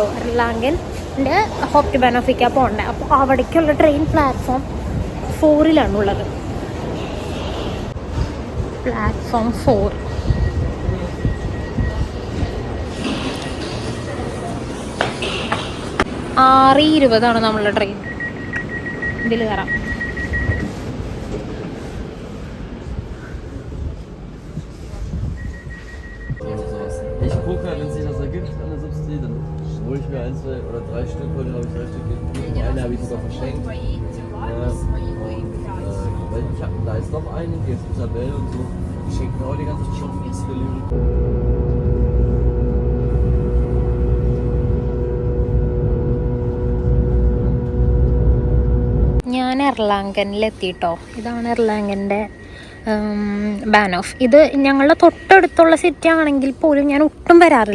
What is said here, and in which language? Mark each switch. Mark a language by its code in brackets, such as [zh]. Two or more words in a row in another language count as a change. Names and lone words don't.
[ml] എർലാങ്കൻ്റെ ഹോപ്റ്റ് ബെനോഫിക്കാണ് പോകേണ്ടത്. അപ്പോൾ അവിടേക്കുള്ള ട്രെയിൻ പ്ലാറ്റ്ഫോം 4-ലാണുള്ളത്. പ്ലാറ്റ്ഫോം 4. ആറ് 20 നമ്മളുടെ ട്രെയിൻ. ഇതിൽ കയറാം. [de] Ich gucke, wenn sich das ergibt, eine Subsidie, dann hole ich mir 1, 2 oder 3 Stück. Heute habe ich 3 Stück gegeben. Eine habe ich sogar verschenkt. Weil da ist noch eine, die ist Isabelle und so. Die schenken auch die ganzen Shops. [ml] ഞാൻ എർലാങ്കനിലെത്തിയിട്ടോ. ഇതാണ് എർലാങ്കൻ്റെ ബാനോഫ്. ഇത് ഞങ്ങളുടെ തൊട്ടടുത്തുള്ള സിറ്റി ആണെങ്കിൽ പോലും ഞാൻ ഒട്ടും വരാറില്ല.